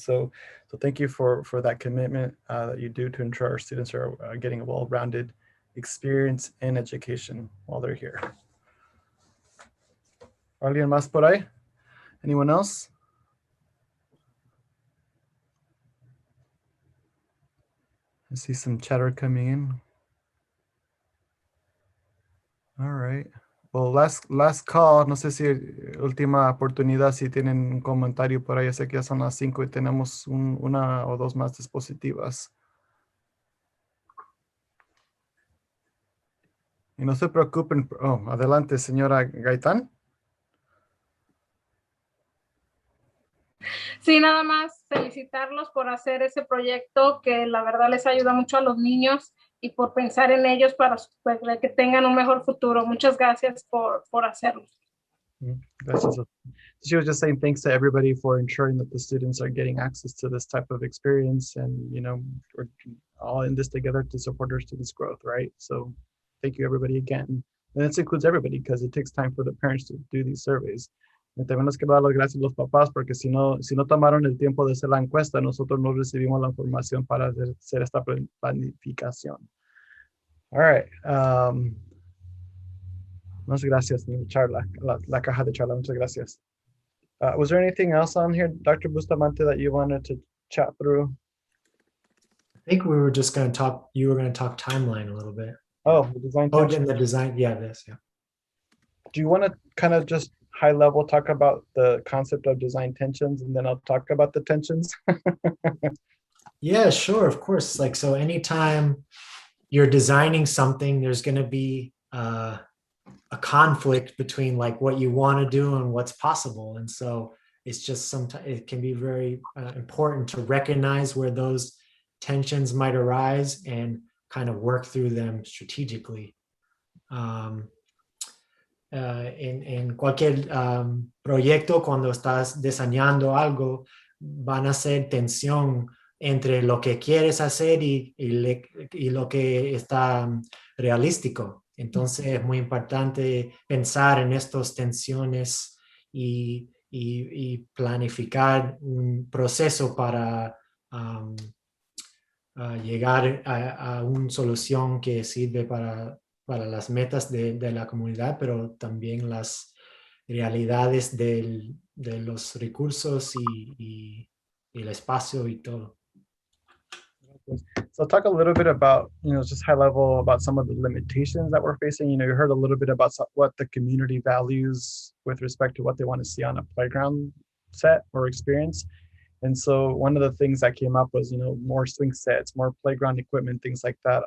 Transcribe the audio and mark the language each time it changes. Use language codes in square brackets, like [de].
[en] So thank you for that commitment that you do to ensure our students are getting a well-rounded experience and education while they're here. [es] ¿Alguien más por ahí? [en] Anyone else? I see some chatter coming in. All right. Well, last call. [es] No sé si última oportunidad, si tienen un comentario por ahí. Sé que ya son las 5 y tenemos una o dos más dispositivas. Y no se preocupen. Oh, adelante, señora Gaitán. Sí, nada más felicitarlos por hacer ese proyecto que la verdad les ayuda mucho a los niños y por pensar en ellos para que tengan un mejor futuro. Muchas gracias por hacerlo. Gracias. [en] She was just saying thanks to everybody for ensuring that the students are getting access to this type of experience, and we're all in this together to support our students' growth, right? So thank you everybody again. And this includes everybody, because it takes time for the parents to do these surveys. [es] Y también nos quiero dar las gracias a los papás, porque si no tomaron el tiempo de hacer la encuesta, nosotros no recibimos la información para hacer esta planificación. [en] All right. [es] Muchas gracias, Charla, la caja de charla. Muchas gracias. [en] Was there anything else on here, Dr. Bustamante, that you wanted to chat through? I think we were just going to talk, you were going to talk timeline a little bit. Oh, the design. Oh, and the design. Yeah, this. Yeah. Do you want to kind of just high level talk about the concept of design tensions, and then I'll talk about the tensions? Yeah, sure. Of course. Like, so anytime you're designing something, there's going to be a conflict between like what you want to do and what's possible. And so it's just sometimes it can be very important to recognize where those tensions might arise and kind of work through them strategically. [es] En cualquier proyecto, cuando estás diseñando algo, van a ser tensión entre lo que quieres hacer y lo que está realístico. Entonces es muy importante pensar en estas tensiones y planificar un proceso para llegar a una solución que sirve para las metas de la comunidad, pero también las realidades de los recursos y el espacio y todo. [en] So talk a little bit about, just high level about some of the limitations that we're facing. You heard a little bit about what the community values with respect to what they want to see on a playground set or experience. And so one of the things that came up was, more swing sets, more playground equipment, things like that.